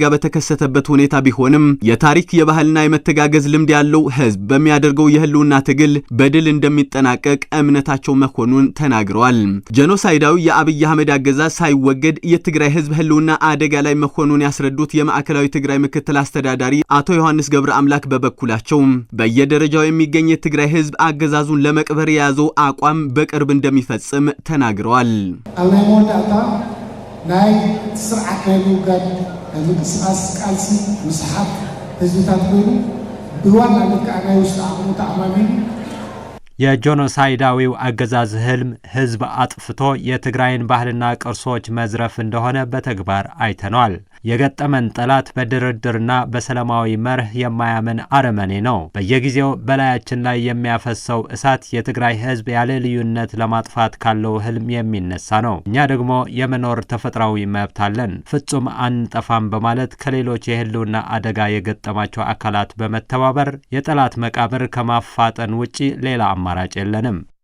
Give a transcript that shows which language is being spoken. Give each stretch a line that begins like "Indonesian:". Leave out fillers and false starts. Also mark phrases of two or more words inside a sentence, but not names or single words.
Amharic: በተከሰተበት ሁኔታ ቢሆንም የታሪክ የባህልና የመተጋገዝ ልምድ ያለው ህዝብ በሚያደርገው የህልውና ትግል በድል እንደሚጠናቀቅ እምነታቸው መሆኑን ተናግረዋል ጄኖሳይዳዊ የአብይ አህመድ አገዛዝ ሳይወገድ የትግራይ ህዝብ ህልውና አደጋ ላይ መሆኑን ያስረዱት የማዕከላዊ ትግራይ ምክትል አስተዳዳሪ አቶ ዮሐንስ ገብረ አምላክ በበኩላቸው በየደረጃው የሚገኝ የትግራይ ህዝብ አገዛዙን ለመቅበር የያዘው አቋም በቅርብ እንደሚፈጽም ተናግረዋል
Tigrinya: አለሞዳታ ናይ ስርዓት ናይ ውጋድ ምንቅስቃስ ቃልሲ ምስሓብ ህዝብታት ኮይኑ ብዋናነት ከዓ ናይ ውሽጢ ዓቕሙ ተኣማሚኑ
Amharic: የጄኖሳይዳዊው አገዛዝ ህልም ህዝብ አጥፍቶ የትግራይን ባህልና ቅርሶች መዝረፍ እንደሆነ በተግባር አይተናል የገጠመን ጠላት በድርድርና በሰላማዊ መርህ የማያምን አረመኔ ነው በየጊዜው በላያችን ላይ የሚያፈሰው እሳት የትግራይ ህዝብ ያለ ልዩነት ለማጥፋት ካለው ህልም የሚነሳ ነው እኛ ደግሞ የመኖር ተፈጥሯዊ መብት አለን ፍጹም አንጠፋም በማለት ከሌሎች የህልውና አደጋ የገጠማቸው አካላት በመተባበር የጠላት መቃብር ከማፋጠን ውጪ ሌላ አማራጭ የለንም